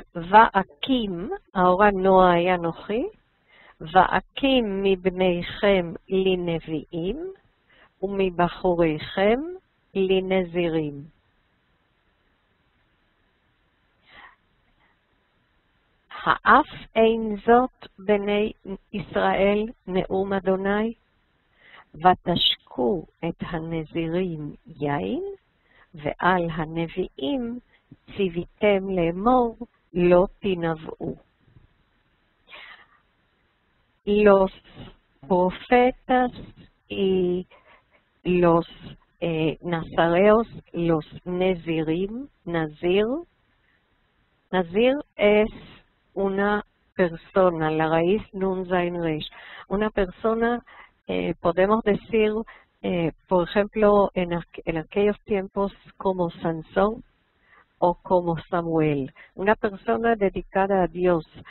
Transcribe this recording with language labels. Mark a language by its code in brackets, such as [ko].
[he] Va'akim, [es] ahora no hay [he] Anoji, Va'akim mibneichem li nevi'im, ומבחוריכם לנזירים. האף אין זאת בני ישראל נאום אדוני, ותשקו את הנזירים יין, ועל הנביאים ציוויתם לאמור לא תנבאו. [es] Los profetas y los nazareos, los nezirim, nazir es una persona, la raíz nun zain resh, una persona, podemos decir, por ejemplo, en aquellos tiempos como Sansón o como Samuel, una persona dedicada a Dios.